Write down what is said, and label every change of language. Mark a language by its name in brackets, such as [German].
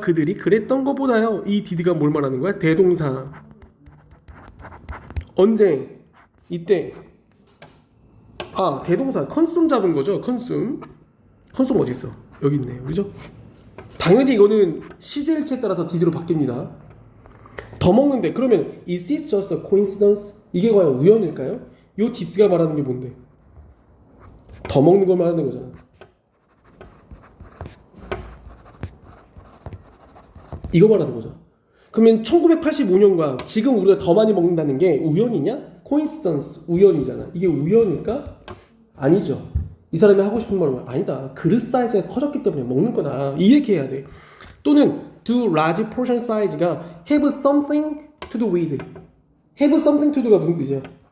[Korean] 그들이 그랬던 것보다요. 이 디드가 뭘 말하는 거야? 대동사. 언제? 이때. 대동사. 컨숨 잡은 거죠. 컨숨 어디 있어? 여기 있네요. 그죠? 당연히 이거는 시제일체에 따라서 디드로 바뀝니다. 더 먹는데 그러면 [English] is this just a coincidence? [Korean] 이게 과연 우연일까요? 요 디스가 말하는 게 뭔데? 더 먹는 걸 말하는 거잖아. 이거 말하는 거죠. 그러면 1985년과 지금 우리가 더 많이 먹는다는 게 우연이냐? 코인시던스 우연이잖아. 이게 우연일까? 아니죠. 이 사람이 하고 싶은 말은 아니다. 그릇 사이즈가 커졌기 때문에 먹는 거다. 이렇게 해야 돼. 또는 [English] do large portion size가 have something to do with. have something to do가 [Korean] 무슨 뜻이야?